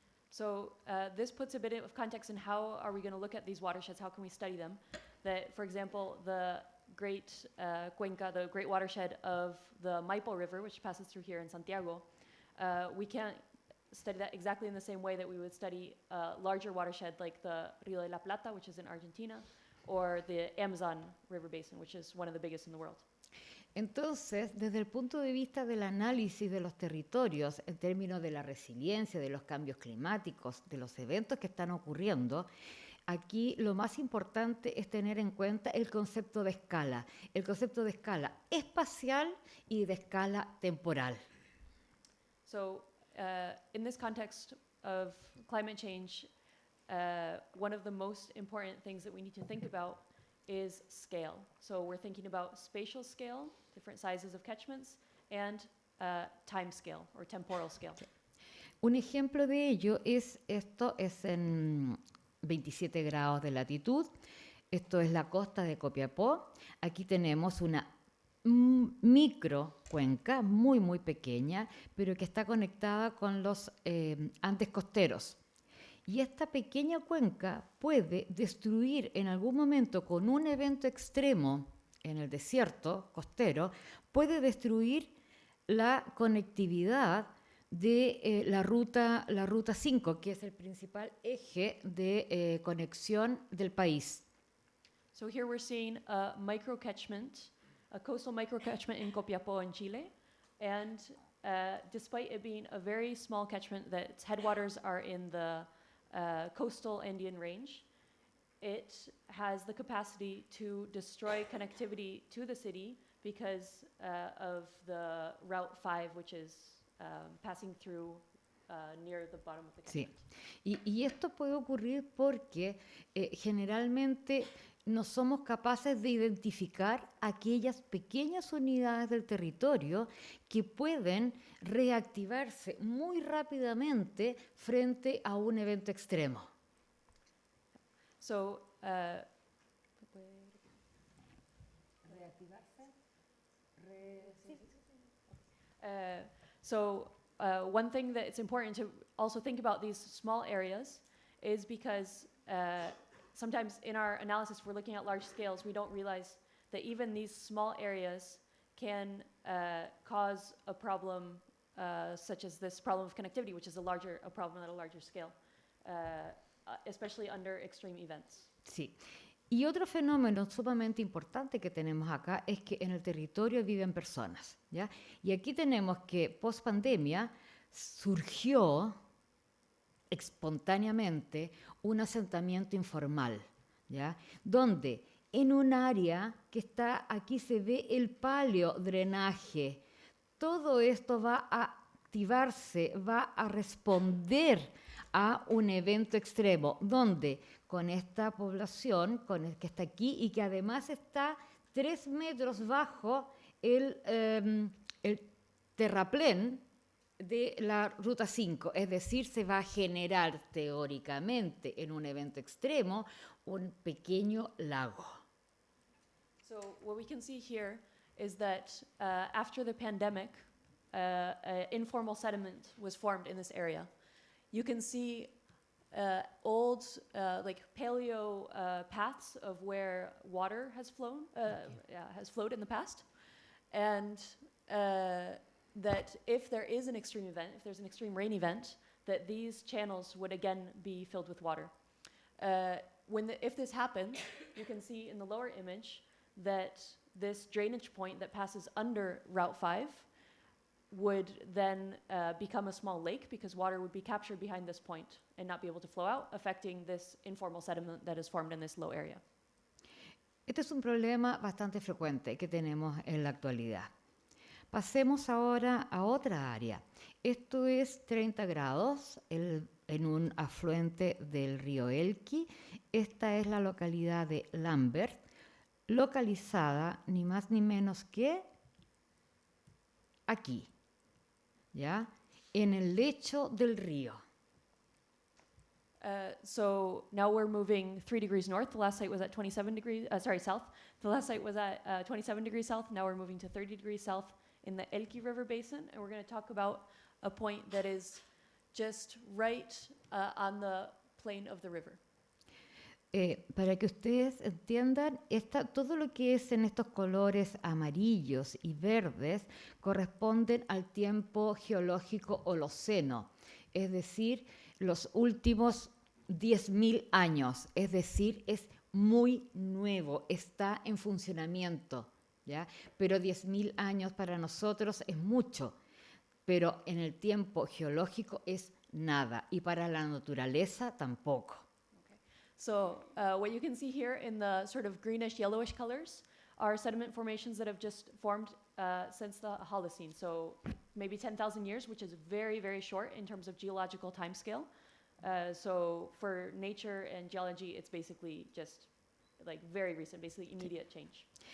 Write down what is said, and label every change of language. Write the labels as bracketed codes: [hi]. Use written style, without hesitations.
[en] So this puts a bit of context in how are we going to look at these watersheds, how can we study them. That, for example, the great cuenca, the great watershed of the Maipo River, which passes through here in Santiago, we can't study that exactly in the same way that we would study a larger watershed like the Río de la Plata, which is in Argentina, or the Amazon River Basin, which is one of the biggest in the world. [es] Entonces, desde el punto de vista del análisis de los territorios, en términos de la resiliencia, de los cambios climáticos, de los eventos que están ocurriendo, aquí lo más importante es tener en cuenta el concepto de escala espacial y de escala temporal. [en] So, in this context of climate change, one of the most important things that we need to think about is scale. So we're thinking about spatial scale, different sizes of catchments, and time scale or temporal scale. [es] Un ejemplo de ello es esto, es en 27 grados de latitud. Esto es la costa de Copiapó. Aquí tenemos una micro cuenca muy muy pequeña, pero que está conectada con los Andes costeros. Y esta pequeña cuenca puede destruir en algún momento con un evento extremo en el desierto costero, puede destruir la conectividad de la ruta 5, que es el principal eje de conexión del país. [en] So here we're seeing a microcatchment, a coastal microcatchment in Copiapó in Chile, and despite it being a very small catchment that its headwaters are in the coastal Andean range, it has the capacity to destroy connectivity to the city because of the Route 5, which is passing through near the bottom of the catchment. [es] Sí, y esto puede ocurrir porque generalmente no somos capaces de identificar aquellas pequeñas unidades del territorio que pueden reactivarse muy rápidamente frente a un evento extremo. [en] So, one thing that it's important to also think about these small areas is because sometimes in our analysis, if we're looking at large scales, we don't realize that even these small areas can cause a problem such as this problem of connectivity, which is a problem at a larger scale, especially under extreme events. [es] Sí. Y otro fenómeno sumamente importante que tenemos acá es que en el territorio viven personas, ¿ya? Y aquí tenemos que post pandemia surgió espontáneamente un asentamiento informal, ¿ya? Donde en un área que está, aquí se ve el paleodrenaje, todo esto va a activarse, va a responder a un evento extremo, donde con esta población que está aquí y que además está 3 metros bajo el terraplén de la Ruta 5, es decir, se va a generar teóricamente en un evento extremo un pequeño lago. [en] So what we can see here is that after the pandemic, informal sediment was formed in this area. You can see old, like paleo paths of where water has flowed in the past, and that if there is an extreme event, if there's an extreme rain event, that these channels would again be filled with water. If this happens, you can see in the lower image that this drainage point that passes under Route 5 would then become a small lake because water would be captured behind this point and not be able to flow out, affecting this informal sediment that is formed in this low area. [es] Este es un problema bastante frecuente que tenemos en la actualidad. Pasemos ahora a otra área. Esto es 30 grados en un afluente del río Elqui. Esta es la localidad de Lambert, localizada ni más ni menos que aquí, ¿ya? En el lecho del río. [en] So now we're moving 3 degrees north. The last site was at 27 degrees, south. The last site was at 27 degrees south. Now we're moving to 30 degrees south in the Elqui River Basin. And we're going to talk about a point that is just right on the plain of the river. [es] Para que ustedes entiendan, todo lo que es en estos colores amarillos y verdes corresponden al tiempo geológico Holoceno, es decir, los últimos 10.000 años, es decir, es muy nuevo, está en funcionamiento, ¿ya? Pero 10.000 años para nosotros es mucho, pero en el tiempo geológico es nada, y para la naturaleza tampoco. [en] So what you can see here in the sort of greenish, yellowish colors are sediment formations that have just formed since the Holocene. So maybe 10,000 years, which is very, very short in terms of geological timescale. So for nature and geology, it's basically just like very recent, basically immediate change.